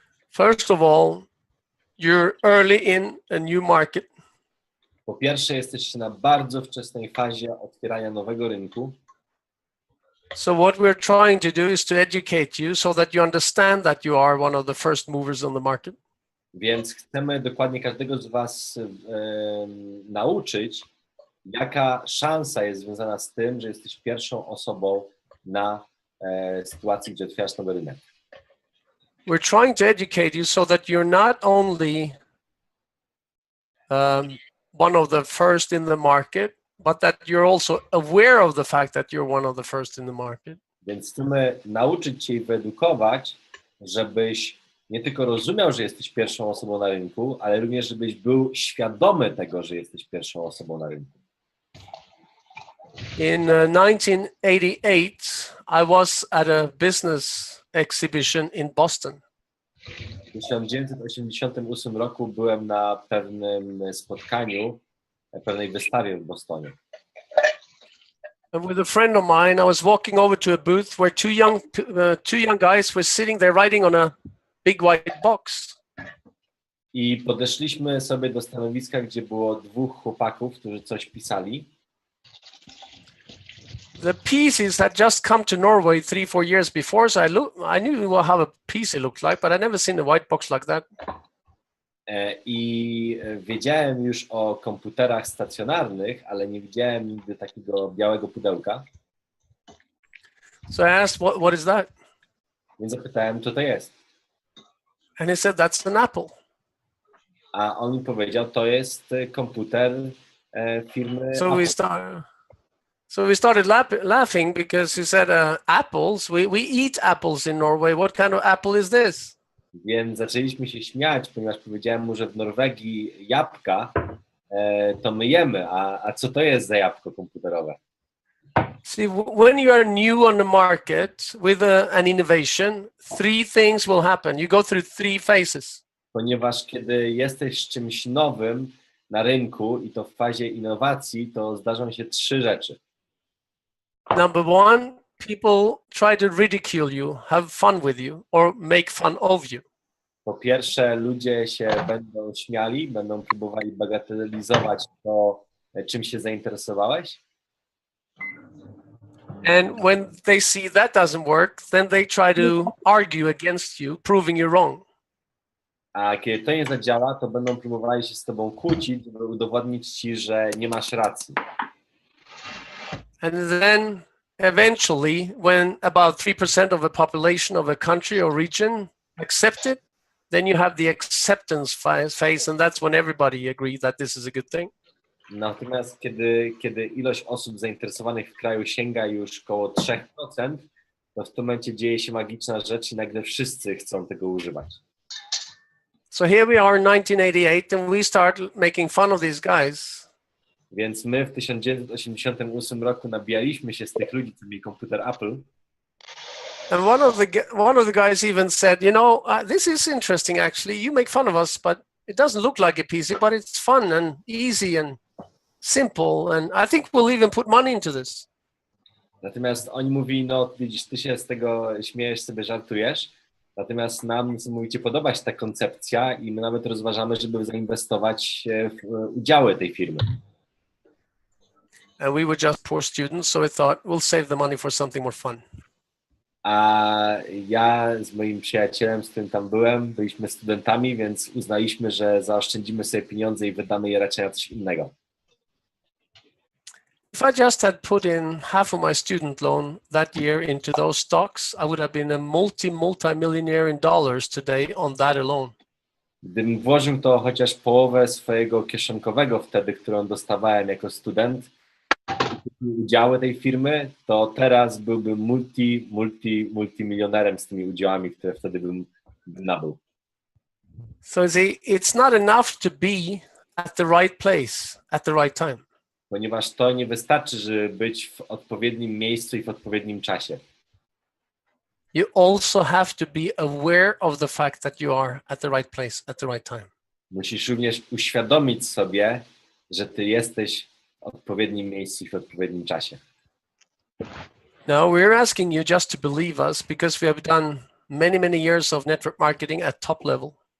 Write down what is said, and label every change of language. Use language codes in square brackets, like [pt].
[en] First of all, you're early in a new market. [pl] Po pierwsze, jesteście na bardzo wczesnej fazie otwierania nowego rynku. [en] So what we're trying to do is to educate you so that you understand that you are one of the first movers on the market. [pl] Więc chcemy dokładnie każdego z was nauczyć, jaka szansa jest związana z tym, że jesteś pierwszą osobą na sytuacji, gdzie otwierasz nowy rynek. [en] We're trying to educate you so that you're not only one of the first in the market, but that you're also aware of the fact that you're one of the first in the market. [pl] Więc chcemy nauczyć cię i wyedukować, żebyś nie tylko rozumiał, że jesteś pierwszą osobą na rynku, ale również żebyś był świadomy tego, że jesteś pierwszą osobą na rynku. [en] In 1988, I was at a business exhibition in Boston. [pl] W 1988 roku byłem na pewnym spotkaniu, na pewnej wystawie w Bostonie. [en] And with a friend of mine, I was walking over to a booth where two young guys were sitting there writing on a big white box. [pl] I podeszliśmy sobie do stanowiska, gdzie było dwóch chłopaków, którzy coś pisali. [en] The pieces had just come to Norway 3-4 years before, so I knew how a PC looked like, but I'd never seen a white box like that. [pl] I wiedziałem już o komputerach stacjonarnych, ale nie widziałem nigdy takiego białego pudełka. [en] So I asked, what is that? [pl] Więc zapytałem, co to jest. [en] And he said, that's an apple. [pl] A on mi powiedział, to jest komputer firmy [en] So [pl] Apple. [en] we started laughing because he said, apples, we eat apples in Norway. What kind of apple is this? [pl] Więc zaczęliśmy się śmiać, ponieważ powiedziałem mu, że w Norwegii jabłka to my jemy, a co to jest za jabłko komputerowe? [en] See, when you are new on the market with an innovation, three things will happen. You go through three phases. [pl] Ponieważ kiedy jesteś z czymś nowym na rynku i to w fazie innowacji, to zdarzą się trzy rzeczy. [en] Number one, people try to ridicule you, have fun with you, or make fun of you. [pl] Po pierwsze, ludzie się będą śmiali, będą próbowali bagatelizować to, czym się zainteresowałeś. [en] And when they see that doesn't work, then they try to argue against you, proving you wrong. [pl] A kiedy to nie zadziała, to będą próbowali się z tobą kłócić, żeby udowodnić ci, że nie masz racji. [en] And then eventually, when about 3% of the population of a country or region accept it, then you have the acceptance phase, and that's when everybody agrees that this is a good thing. [pl] Natomiast kiedy ilość osób zainteresowanych w kraju sięga już około 3%, to w tym momencie dzieje się magiczna rzecz i nagle wszyscy chcą tego używać. [en] So here we are in 1988, and we start making fun of these guys. [pl] Więc my w 1988 roku nabijaliśmy się z tych ludzi, co mieli komputer Apple. [en] And one of the guys even said, you know, this is interesting actually. You make fun of us, but it doesn't look like a PC, but it's fun and easy and simple. And I think we'll even put money into this. [pl] Natomiast oni mówili, no widzisz, ty się z tego śmiejesz, sobie żartujesz. Natomiast nam, mówicie, podoba się ta koncepcja i my nawet rozważamy, żeby zainwestować w udziały tej firmy. [en] And we were just poor students, so we thought we'll save the money for something more fun. [pl] A ja z moim przyjacielem, z którym tam byłem, byliśmy studentami, więc uznaliśmy, że zaoszczędzimy sobie pieniądze i wydamy je raczej na coś innego. [en] If I just had put in half of my student loan that year into those stocks, I would have been a multi-millionaire in dollars today on that alone. [pl] Gdybym włożył to chociaż połowę swojego kieszonkowego wtedy, którą dostawałem jako student, udziały tej firmy, to teraz byłbym multimilionerem z tymi udziałami, które wtedy bym nabył. [en] So see, it's not enough to be at the right place at the right time. [pl] Ponieważ to nie wystarczy, żeby być w odpowiednim miejscu i w odpowiednim czasie. [en] You also have to be aware of the fact that you are at the right place at the right time. [pl] Musisz również uświadomić sobie, że ty jesteś w odpowiednim miejscu i w odpowiednim czasie. [en] Now we're asking you just to believe us because we have done many years of network marketing at top level.